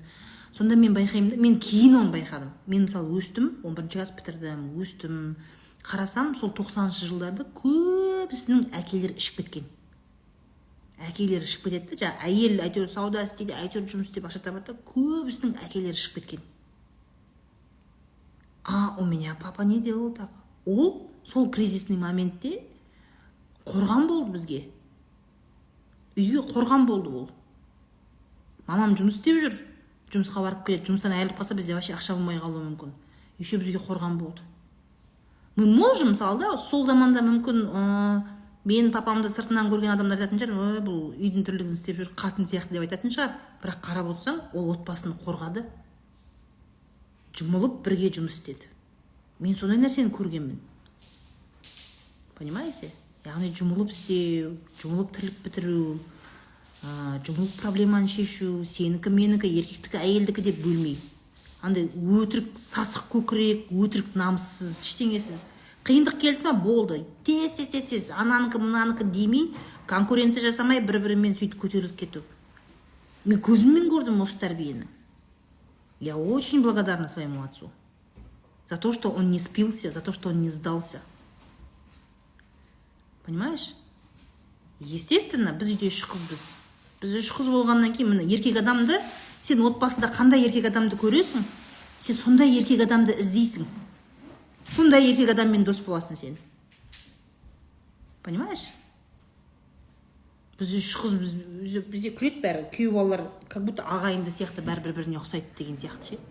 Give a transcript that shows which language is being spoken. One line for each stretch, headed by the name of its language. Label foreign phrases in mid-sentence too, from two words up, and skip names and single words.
Kazakh: Сонда мен байқаймын да, мен кейін оны байқадым. Мен мысалы өстім, 11-ші класс бітірдім, өстім. Қарасам, сол 90-шы жылдарды көбісінің әкелері ішіп кеткен. Әкелері ішіп кетеді, жаңа әйел әйтеуір сауда істейді, әйтеуір жұмыс істеп ақша табады, көбісінің әкелері ішіп кеткен.
Russian: У меня папа не делал так.
Kazakh: Ол сол кризисный моментте қорған болды бізге. үйге қорған болды ол. Мамам жұмыс істеп жүр, жұмысқа барып келеді, жұмыстан айырылып қалса бізде вообще ақша болмай қалуы мүмкін. Еще бізге қорған болды.
Russian: Мы можем,
Kazakh: мысалы да, сол заманда мүмкін мен папамды сыртынан көрген адамдар айтатын шығар, бұл үйдің тірлігін істеп жүр, қатын сияқты деп айтатын шығар. Бірақ қарап отырсаң, ол отбасын қорғады. Жұмылып бірге жұмыс істеді. Мен сондай нәрсені көргенмін.
Russian: Понимаете?
Kazakh: Яғни жұмылып істеу, жұмылып тірлік бітіру, жұмылып проблеманы шешу, сенікі, менікі, еркектікі, әйелдікі деп бөлмей. Андай өтірік, сасық көкірек, өтірік намыссыз, ештеңесіз. Қиындық келді ма, болды. Тез, ананікі, мынанікі демей, конкуренция жасамай, бір-бірімен сөйтіп көтеріліп кету. Мен көзіммен көрдім осы тәрбиені.
Russian: Я очень благодарна своему отцу. За то, что он не спился, за то, что он не сдался. Понимаешь? Естественно,
Kazakh: біз үйде 3 қызбыз. Біз 3 қыз болғаннан кейін, міне, еркек адамды, сен отбасында қандай еркек адамды көресің, сен сондай еркек адамды іздейсің. Сондай еркек адаммен дос боласың сен.
Russian: Понимаешь?
Kazakh: Біз 3 қыз, бізде күледі бәрі, күйеу балалар,
Russian: как будто
Kazakh: ағайынды сияқты бәрі бір-біріне ұқсайды деген сияқты ше.